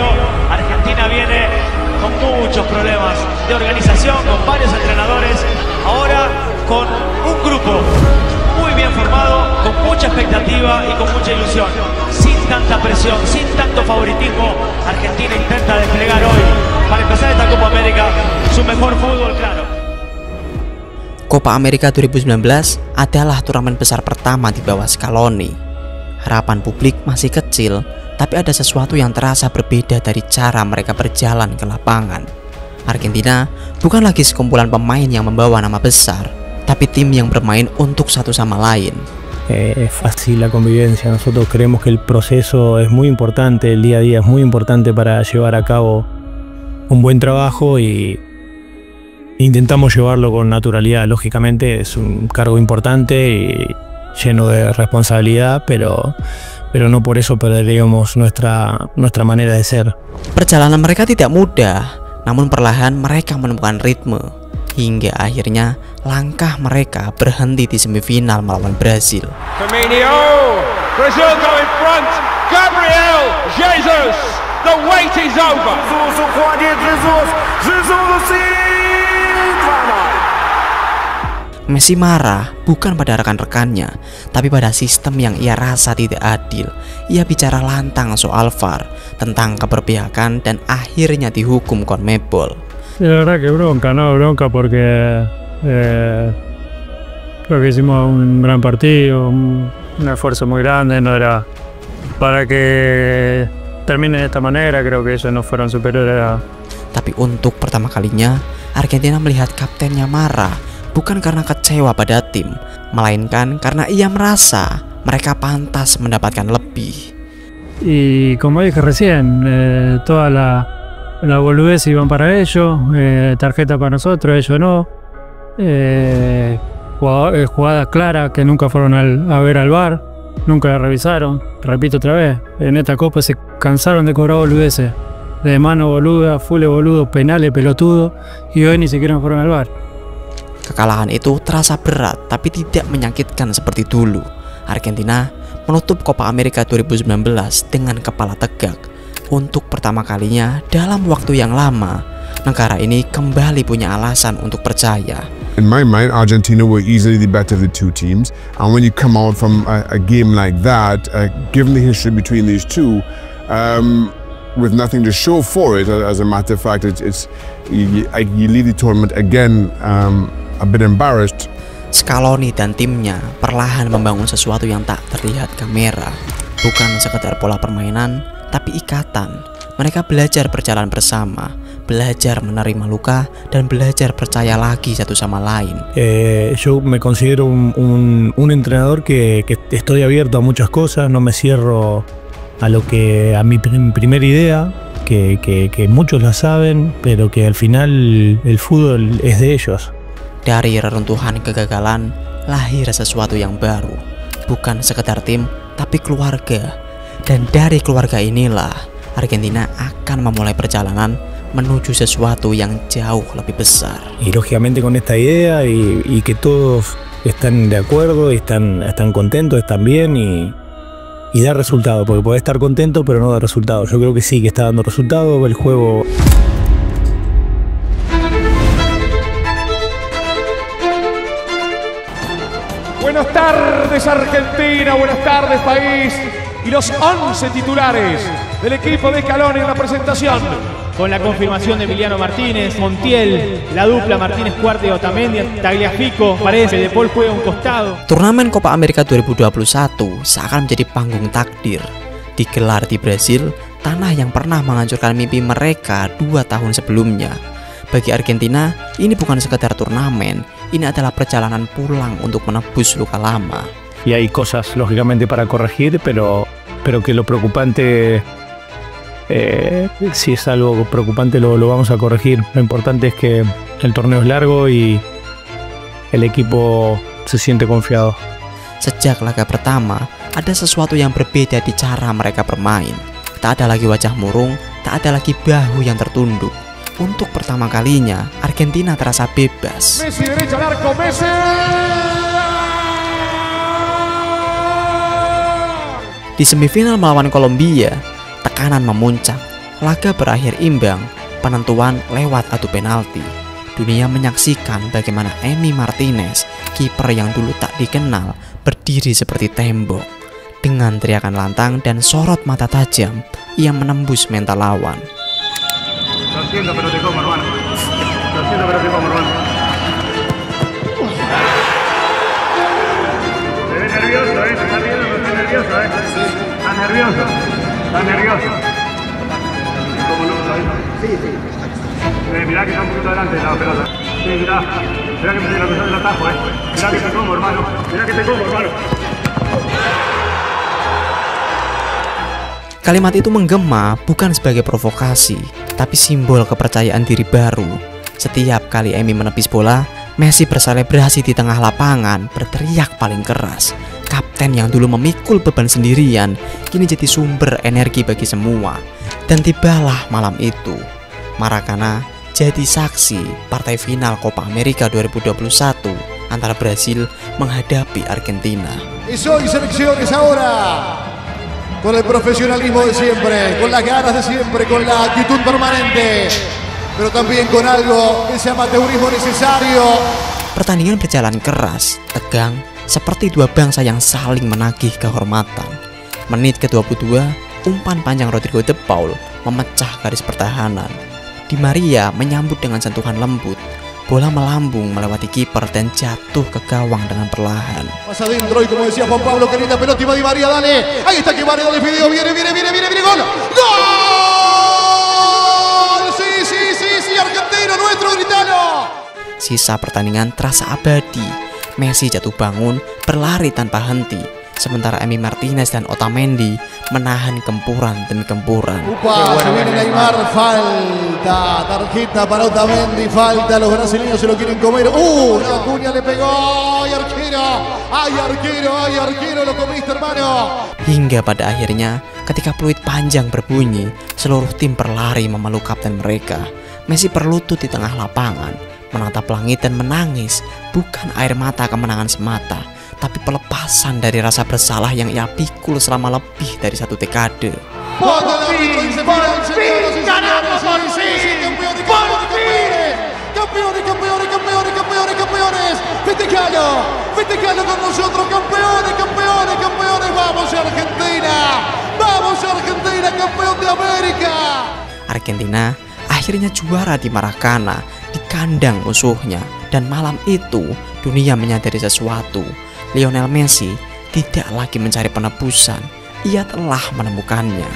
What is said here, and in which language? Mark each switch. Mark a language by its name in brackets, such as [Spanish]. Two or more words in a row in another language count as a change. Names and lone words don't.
[Spanish] Argentina viene con muchos problemas de organización, con varios entrenadores, ahora con un grupo muy bien formado, con mucha expectativa y con mucha ilusión. Sin tanta presión, sin tanto favoritismo, Argentina intenta desplegar hoy, para empezar esta Copa América, su mejor fútbol, claro. [Indonesian] Copa America 2019 adalah turnamen besar pertama di bawah Scaloni. Harapan publik masih kecil, tapi ada sesuatu yang terasa berbeda dari cara mereka berjalan ke lapangan. Argentina bukan lagi sekumpulan pemain yang membawa nama besar, tapi tim yang bermain untuk satu sama lain. [Spanish] Es fácil la convivencia. Nosotros creemos que el proceso es muy importante, el día a día es muy importante para llevar a cabo un buen trabajo y intentamos llevarlo con naturalidad. Lógicamente es un cargo importante y lleno de responsabilidad, pero no por eso perderíamos nuestra manera de ser. [Indonesian] Perjalanan mereka tidak mudah, namun perlahan mereka menemukan ritme. Hingga akhirnya langkah mereka berhenti di semifinal melawan Brazil. [English] Firmino, Brazil go in front. Gabriel Jesus, the wait is over. [Indonesian] Messi marah bukan pada rekan-rekannya, tapi pada sistem yang ia rasa tidak adil. Ia bicara lantang soal VAR, tentang keberpihakan, dan akhirnya dihukum CONMEBOL. [Spanish] Sí, la verdad que bronca, ¿no? Bronca porque creo que hicimos un gran partido, un esfuerzo muy grande, no era para que termine de esta manera, creo que ellos no fueron superiores a... [Indonesian] Tapi untuk pertama kalinya, Argentina melihat kaptennya marah, bukan karena kecewa pada tim, melainkan karena ia merasa mereka pantas mendapatkan lebih. [Spanish] Y como dije recién, toda la boludez iban para ellos, tarjeta para nosotros, ellos no. Jugadas claras que nunca fueron a ver al VAR, nunca la revisaron. Repito otra vez, en esta copa se cansaron de cobrar boludeces, de mano boluda, full boludo, penales pelotudo, y hoy ni siquiera fueron al VAR. [Indonesian] Kekalahan itu terasa berat tapi tidak menyakitkan seperti dulu. Argentina menutup Copa America 2019 dengan kepala tegak. Untuk pertama kalinya dalam waktu yang lama, negara ini kembali punya alasan untuk percaya. [English] In my mind, Argentina were easily the better of the two teams. And when you come out from a game like that, given the history between these two, with nothing to show for it, as a matter of fact, you leave the tournament again a bit embarrassed. [Indonesian] Scaloni dan timnya perlahan membangun sesuatu yang tak terlihat kamera. Bukan sekedar pola permainan, tapi ikatan. Mereka belajar berjalan bersama, belajar menerima luka, dan belajar percaya lagi satu sama lain. [Spanish] Yo me considero un entrenador que estoy abierto a muchas cosas, no me cierro a mi primera idea, que muchos la saben, pero que al final el fútbol es de ellos. [Indonesian] Dari reruntuhan kegagalan lahir sesuatu yang baru, bukan sekedar tim, tapi keluarga. Dan dari keluarga inilah Argentina akan memulai perjalanan menuju sesuatu yang jauh lebih besar. [Spanish] Y lógicamente con esta idea y que todos están de acuerdo, están contentos, están bien y da resultado, porque podés estar contento pero no da resultado. Yo creo que sí, que está dando resultado el juego. Buenas tardes Argentina, buenas tardes país y los 11 titulares del equipo de Scaloni en la presentación. Con la confirmación de Emiliano Martínez, Montiel, la dupla Martínez Cuarte y Otamendi, Tagliafico, Paredes, De Paul juega un costado. [Indonesian] Turnamen Copa America 2021 seakan menjadi panggung takdir. Digelar di Brasil, tanah yang pernah menghancurkan mimpi mereka 2 tahun sebelumnya. Bagi Argentina, ini bukan sekedar turnamen, ini adalah perjalanan pulang untuk menebus luka lama. [Spanish] Y hay cosas lógicamente para corregir, pero que lo preocupante, si es algo preocupante lo vamos a corregir. Lo importante es que el torneo es largo y el equipo se siente confiado. [Indonesian] Sejak laga pertama, ada sesuatu yang berbeda di cara mereka bermain. Tak ada lagi wajah murung, tak ada lagi bahu yang tertunduk. Untuk pertama kalinya, Argentina terasa bebas. [Spanish] Messi derecha al arco, Messi. [Indonesian] Di semifinal melawan Kolombia, tekanan memuncak. Laga berakhir imbang, penentuan lewat adu penalti. Dunia menyaksikan bagaimana Emi Martinez, kiper yang dulu tak dikenal, berdiri seperti tembok. Dengan teriakan lantang dan sorot mata tajam, ia menembus mental lawan. [Spanish] Lo siento, pero te como, hermano. Lo siento, pero te como, hermano. Se ve nervioso, ¿eh? Se está viendo que estoy nervioso, ¿eh? Está nervioso. Está nervioso. ¿Cómo no? Sí, sí. Mirá que está un poquito adelante la pelota. Sí, mirá. Mirá que me estoy la el atajo, ¿eh? Mirá que te como, hermano. Mirá que te como, hermano. [Indonesian] Kalimat itu menggema bukan sebagai provokasi, tapi simbol kepercayaan diri baru. Setiap kali Emi menepis bola, Messi berselebrasi di tengah lapangan, berteriak paling keras. Kapten yang dulu memikul beban sendirian, kini jadi sumber energi bagi semua. Dan tibalah malam itu, Maracana jadi saksi partai final Copa America 2021 antara Brasil menghadapi Argentina. [Spanish] Y hoy selecciones ahora, con el profesionalismo de siempre, con las ganas de siempre, con la actitud permanente, pero también con algo, ese amateurismo necesario. [Indonesian] Pertandingan berjalan keras, tegang, seperti dua bangsa yang saling menagih kehormatan. Menit ke-22, umpan panjang Rodrigo de Paul memecah garis pertahanan. Di Maria menyambut dengan sentuhan lembut. Bola melambung melewati kiper dan jatuh ke gawang dengan perlahan. [Spanish] Más adentro y como decía Juan Pablo, qué linda pelota y va Di María, dale. Ahí está que María, dale video, viene, gol. ¡Gol! Sí, argentino nuestro, gritalo. [Indonesian] Sisa pertandingan terasa abadi. Messi jatuh bangun, berlari tanpa henti. Sementara Emi Martinez dan Otamendi menahan gempuran demi gempuran. [Spanish] Upa, se viene Neymar, falta, tarjeta para Otamendi, falta, los brasileños se lo quieren comer. La cuña le pegó, ay arquero, lo comiste hermano. [Indonesian] Hingga pada akhirnya, ketika peluit panjang berbunyi, seluruh tim berlari memeluk kapten mereka. Messi berlutut di tengah lapangan, menatap langit dan menangis, bukan air mata kemenangan semata, tapi pelepasan dari rasa bersalah yang ia pikul selama lebih dari 1 dekade. [Spanish] Festejalo con nosotros, campeones, vamos Argentina, campeón de América. [Indonesian] Argentina akhirnya juara di Maracana, di kandang musuhnya, dan malam itu dunia menyadari sesuatu. Lionel Messi tidak lagi mencari penebusan, ia telah menemukannya.